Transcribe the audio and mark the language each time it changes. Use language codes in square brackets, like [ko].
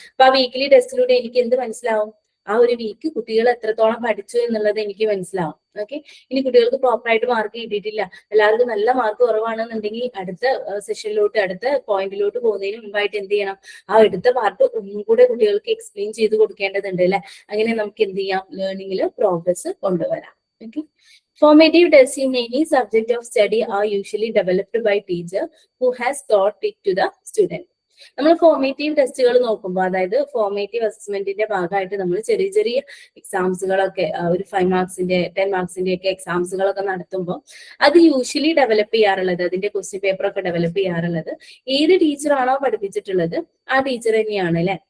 [ml] അപ്പൊ ആ വീക്ക്ലി ടെസ്റ്റിലൂടെ എനിക്ക് എന്ത് മനസ്സിലാവും, ആ ഒരു വീക്ക് കുട്ടികൾ എത്രത്തോളം പഠിച്ചു എന്നുള്ളത് എനിക്ക് മനസ്സിലാവും. ഓക്കെ, ഇനി കുട്ടികൾക്ക് പ്രോപ്പർ ആയിട്ട് മാർക്ക് കിട്ടിയിട്ടില്ല, എല്ലാവർക്കും നല്ല മാർക്ക് കുറവാണെന്നുണ്ടെങ്കിൽ അടുത്ത സെഷനിലോട്ട്, അടുത്ത പോയിന്റിലോട്ട് പോകുന്നതിന് മുമ്പായിട്ട് എന്ത് ചെയ്യണം, ആ എടുത്ത പാർട്ട് ഒന്നും കൂടെ കുട്ടികൾക്ക് എക്സ്പ്ലെയിൻ ചെയ്ത് കൊടുക്കേണ്ടതുണ്ട് അല്ലെ. അങ്ങനെ നമുക്ക് എന്ത് ചെയ്യാം, ലേണിംഗിൽ പ്രോഗ്രസ് കൊണ്ടുവരാം. [en] Okay, formative tests in any subject of study are usually developed by teacher who has taught it to the student. [ml] നമ്മൾ ഫോർമേറ്റീവ് ടെസ്റ്റുകൾ നോക്കുമ്പോൾ, അതായത് ഫോർമേറ്റീവ് അസസ്മെന്റിന്റെ ഭാഗമായിട്ട് നമ്മൾ ചെറിയ ചെറിയ എക്സാംസുകളൊക്കെ, ഒരു 5 മാർക്സിന്റെ 10 മാർക്സിന്റെ ഒക്കെ എക്സാംസുകളൊക്കെ നടത്തുമ്പോൾ അത് യൂഷ്വലി ഡെവലപ്പ് ചെയ്യാറുള്ളത്, അതിന്റെ ക്വസ്റ്റ്യൻ പേപ്പർ ഒക്കെ ഡെവലപ്പ് ചെയ്യാറുള്ളത് ഏത് ടീച്ചറാണോ പഠിപ്പിച്ചിട്ടുള്ളത് ആ ടീച്ചർ തന്നെയാണ് അല്ലെ.